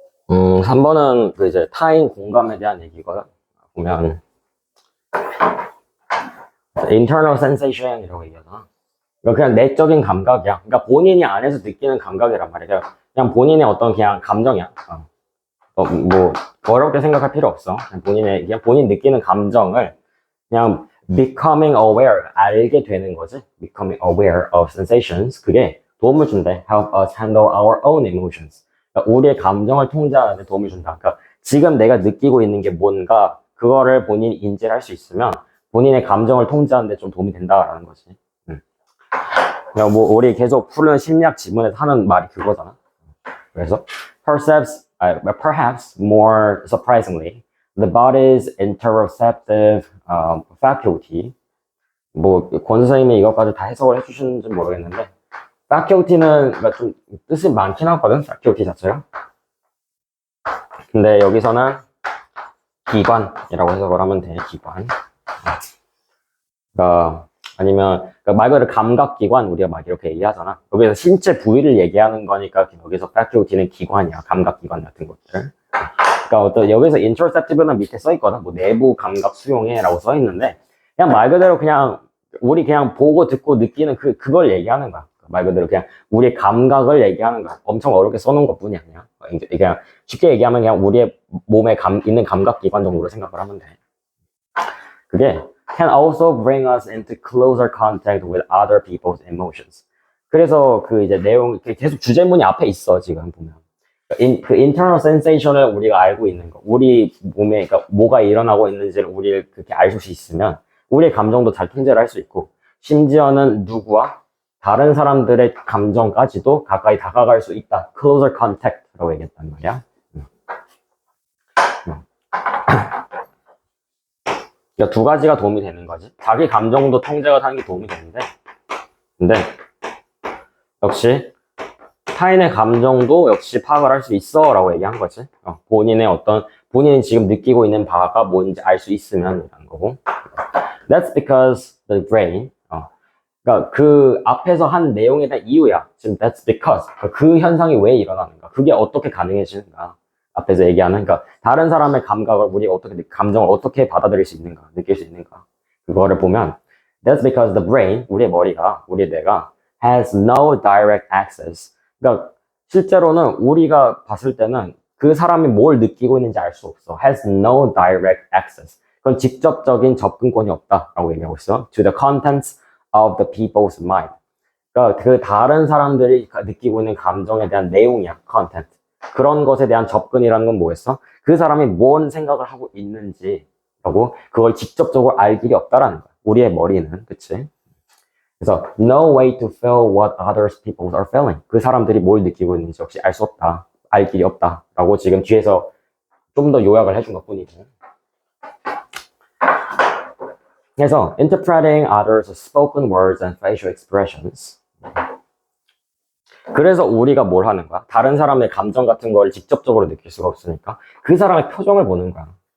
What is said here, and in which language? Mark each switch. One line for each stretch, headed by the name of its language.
Korean: 음, 3번은 그 이제 타인 공감에 대한 얘기거든. 보면 internal sensation이라고 얘기하잖아. 그러니까 그냥 내적인 감각이야. 그러니까 본인이 안에서 느끼는 감각이란 말이야. 그냥 본인의 어떤 그냥 감정이야. 뭐 어렵게 생각할 필요 없어.
English: 그냥 본인 느끼는 감정을 그냥 becoming aware,
Korean: 알게 되는 거지.
English: becoming aware of sensations.
Korean: 그게 도움을 준대.
English: help us handle our own emotions.
Korean: 그러니까 우리의 감정을 통제하는 데 도움을 준다. 그러니까 지금 내가 느끼고 있는 게 뭔가 그거를 본인이 인지를 할 수 있으면 본인의 감정을 통제하는 데 좀 도움이 된다라는 거지. 그냥 뭐 우리 계속 푸는 심리학 지문에서 하는 말이 그거잖아. 그래서
English: perhaps more surprisingly, the body's interoceptive faculty.
Korean: 뭐 권 선생님이 이것까지 다 해석을 해주시는지 모르겠는데 faculty는 그러니까 좀 뜻이 많긴 하거든. faculty 자체가. 근데 여기서는 기관이라고 해석을 하면 돼. 기관. 그러니까 아니면 그러니까 말 그대로 감각기관 우리가 막 이렇게 얘기하잖아. 여기서 신체 부위를 얘기하는 거니까 여기서 faculty는 기관이야. 감각기관 같은 것들. 그러니까 어떤 여기서 interoceptive는 밑에 써 있거든. 뭐 내부 감각 수용해라고 써 있는데 그냥 말 그대로 그냥 우리 그냥 보고 듣고 느끼는 그걸 얘기하는 거야. 말 그대로 그냥 우리의 감각을 얘기하는 거야. 엄청 어렵게 써놓은 것뿐이 아니야. 그냥 쉽게 얘기하면 그냥 우리의 몸에 있는 감각기관 정도로 생각을 하면 돼. 그게
English: can also bring us into closer contact with other people's emotions.
Korean: 그래서 그 이제 내용 계속 주제문이 앞에 있어 지금 보면. 그 internal sensation을 우리가 알고 있는 거, 우리 몸에 그러니까 뭐가 일어나고 있는지를 우리 그렇게 알 수 있으면 우리의 감정도 잘 통제를 할 수 있고 심지어는 누구와 다른 사람들의 감정까지도 가까이 다가갈 수 있다. closer contact라고 얘기했단 말이야. 그러니까 두 가지가 도움이 되는 거지. 자기 감정도 통제가 하는 게 도움이 되는데, 근데 역시 타인의 감정도 역시 파악을 할 수 있어라고 얘기한 거지. 본인이 지금 느끼고 있는 바가 뭔지 알 수 있으면 이라는 거고.
English: That's because the brain.
Korean: 그러니까 그 앞에서 한 내용에 대한 이유야. 지금
English: that's because
Korean: 그 현상이 왜 일어나는가? 그게 어떻게 가능해지는가? 앞에서 얘기하는, 그러니까 다른 사람의 감각을 우리가 감정을 어떻게 받아들일 수 있는가, 느낄 수 있는가. 그거를 보면
English: that's because the brain,
Korean: 우리의 머리가, 우리의 뇌가
English: has no direct access.
Korean: 그러니까 실제로는 우리가 봤을 때는 그 사람이 뭘 느끼고 있는지 알 수 없어.
English: has no direct access.
Korean: 그건 직접적인 접근권이 없다라고 얘기하고 있어.
English: to the contents of the people's mind.
Korean: 그러니까 그 다른 사람들이 느끼고 있는 감정에 대한 내용이야, content. 그런 것에 대한 접근이라는 건 뭐였어? 그 사람이 뭔 생각을 하고 있는지 라고 그걸 직접적으로 알 길이 없다라는 거야. 우리의 머리는, 그치? 그래서
English: no way to feel what others people are feeling.
Korean: 그 사람들이 뭘 느끼고 있는지 역시 알 수 없다. 알 길이 없다. 라고 지금 뒤에서 좀 더 요약을 해준 것 뿐이고. 그래서
English: interpreting others' spoken words and facial expressions.
Korean: 그래서 우리가 뭘 하는 거야? 다른 사람의 감정 같은 걸 직접적으로 느낄 수가 없으니까 그 사람의 표정을 보는 거야.